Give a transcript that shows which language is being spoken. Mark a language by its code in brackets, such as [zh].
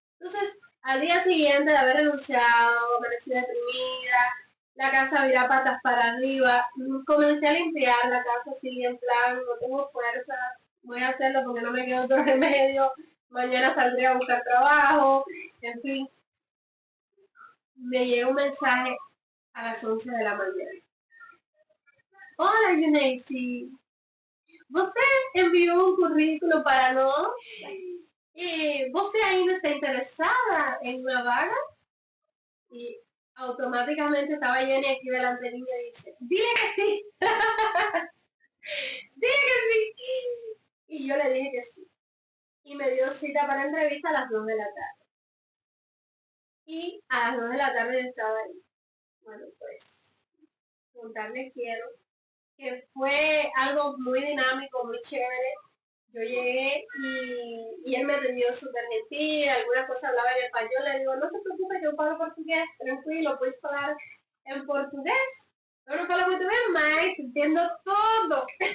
[es] Entonces, al día siguiente de haber renunciado, amanecí deprimida, la casa virá patas para arriba, comencé a limpiar la casa así en plan, no tengo fuerza, voy a hacerlo porque no me queda otro remedio, mañana saldré a buscar trabajo, en fin. Me llegó un mensaje a las 11 de la mañana. Hola, Yuneisi. [pt] Você enviou um currículo para nós e você ainda está interessada [es] en una [pt] vaga? [es] Y automáticamente estaba Jenny aquí delante de mí y me dice, dile que sí, dile que sí. Y yo le dije que sí. Y me dio cita para entrevista a las 2 de la tarde. Y a las 2 de la tarde yo estaba ahí. Bueno, pues, contarles quiero que fue algo muy dinámico, muy chévere. Yo llegué y él me atendió súper gentil, algunas cosas hablaba en español, le digo, no se preocupe, yo hablo portugués, tranquilo, puedes hablar en portugués. Yo no hablo [pt] muito bem, mas [es] entiendo todo.